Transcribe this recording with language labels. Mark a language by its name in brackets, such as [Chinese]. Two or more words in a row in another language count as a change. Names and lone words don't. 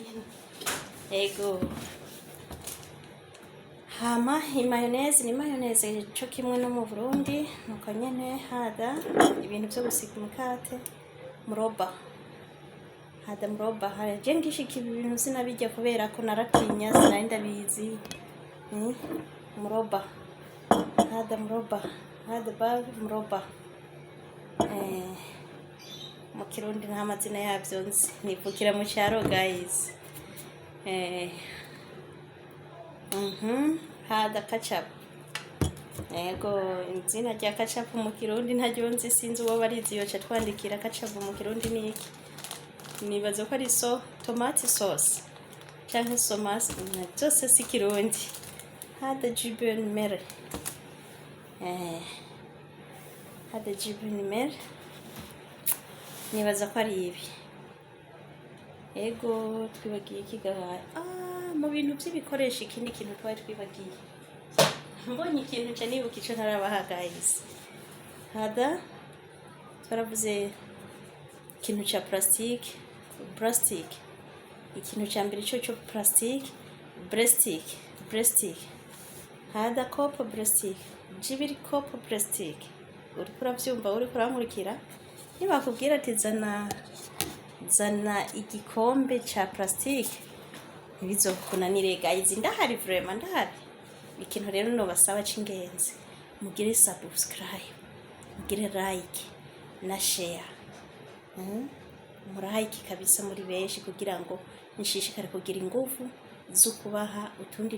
[Rundi] Ego hama mayonnaise ni mayonnaise cyo kimwe no mu Burundi, nuko nyene. Hada ibintu byo gusiga umukate, muroba. Hada muroba. Haje ngishika ibintu sinabijya kubera ko naratinya, sinari ndabizi. Muroba. Hada muroba. Hada bag muroba. Mu Kirundi nta mazina yabyo nzi, nivukira mu cyaro guys. Hada ketchup. Ego izina rya ketchup mu Kirundi ntajyo nzi, sinzi uwo barizi yoca twandikira ketchup mu Kirundi ni iki. Nibaza ko ari tomate sauce cyangwa somasi, byose si Kirundi. Hada jibin mer. Hada jibin mer. Nibaza ko ari ibi. Ego twibagiye kigahaye. Mu bintu by'ibikoresho ikindi kintu twari twibagiye. Mbonye ikintu cyo nibuka icyo ntarabaha guys. Hada twaravuze ikintu cha plastic ikintu cha mbere cyo plastic plastic hada kopo plastic jibiri kopo plastic uri kuravyumva uri kurankurikira niba kubwira ati zana igikombe cha plastic ntibizokunanire guys ndahari vraiment ndahari ikintu rero no basaba cingenzi mugire subscribe mugire like na share murahiki kabisa muri benshi kugira ngo nishishikare kugira ingufu zo kubaha utundi